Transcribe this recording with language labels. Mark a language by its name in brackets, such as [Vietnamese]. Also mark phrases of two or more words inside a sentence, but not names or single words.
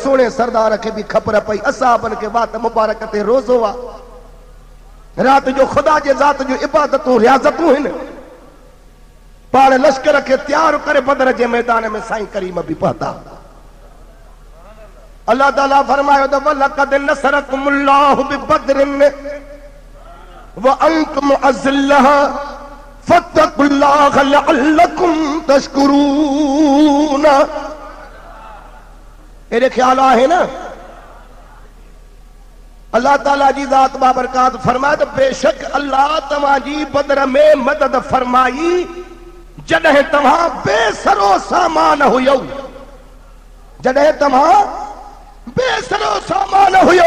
[Sindhi] सुहिणे सरदार खे बि ख़बर पई असाबनि खे वात मुबारक ते रोज़ो आहे, राति जो ख़ुदा जे ज़ात जूं इबादतूं रियाज़तूं आहिनि। पाण लश्कर खे तैयार करे बदर जे मैदान में साईं करीम बि पहुता। अल्लाह ताला फरमायो त [Arabic] ولقد نصركم الله ببدر وأنتم أذلة فاتقوا الله لعلكم تشكرون. [Sindhi] एरे ख्याल आहे ना। अल्लाह ताला जी ज़ात बाबरकात फरमाए त बेशक अल्लाह तव्हांजी बदर में मदद फरमाई जॾहिं तव्हां बेसरो सामान हुयो, जॾहिं तव्हां बेसरो सामान हुयो।